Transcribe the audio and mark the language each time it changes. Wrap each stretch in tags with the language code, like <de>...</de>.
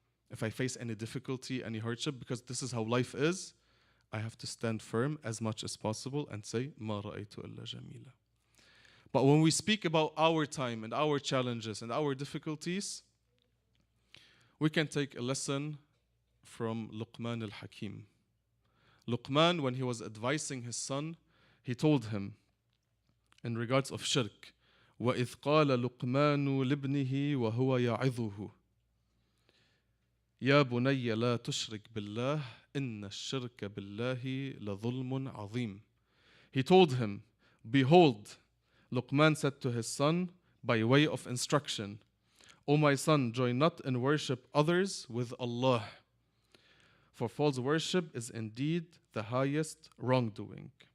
<en>If I face any difficulty, any hardship, because this is how life is, I have to stand firm as much as possible and say,</en> <ar>مَا رَأَيْتُ إِلَّا جَمِيلًا.</ar> <en>But when we speak about our time and our challenges and our difficulties, we can take a lesson from Luqman al-Hakim. Luqman, when he was advising his son, he told him in regards of shirk,</en> <ar>وَإِذْ قَالَ لُقْمَانُ لِابْنِهِ وَهُوَ يَعِظُهُ يَا بُنَيَّ لَا تُشْرِكْ بِاللَّهِ إِنَّ الشِّرْكَ بِاللَّهِ لَظُلْمٌ عَظِيمٌ.</ar> <en>He told him, behold, Luqman said to his son by way of instruction, O my son, join not in worship others with Allah, for false worship is indeed the highest wrongdoing.</en>